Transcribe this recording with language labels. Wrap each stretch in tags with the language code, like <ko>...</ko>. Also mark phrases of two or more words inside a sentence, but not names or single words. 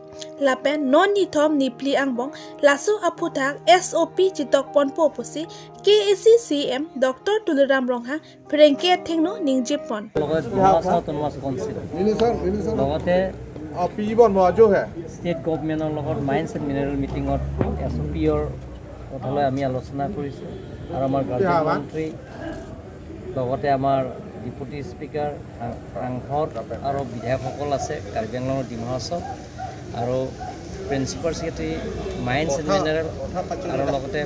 <mjw>Lapen non ni thom ni pli angbong lasu aputak SOP chitok pon po pusi KAC CM Dr. Tuliram Ronghang Prenke Thengno ningjip pon.</mjw> <en>State government</en> <as>Mines and Mineral meeting SOP আমি আলোচনা কৰিছো আৰু আমাৰ গাৰ্জেন মন্ত্ৰী লগতে আমাৰ Deputy Speaker Ranghor আৰু বিধায়কসকল আছে কাৰ্বি আংলঙৰ ডিমা হাছাও আৰু</as> <en>Principal Secretary</en> <as>Mines and Mineral আৰু লগতে</as>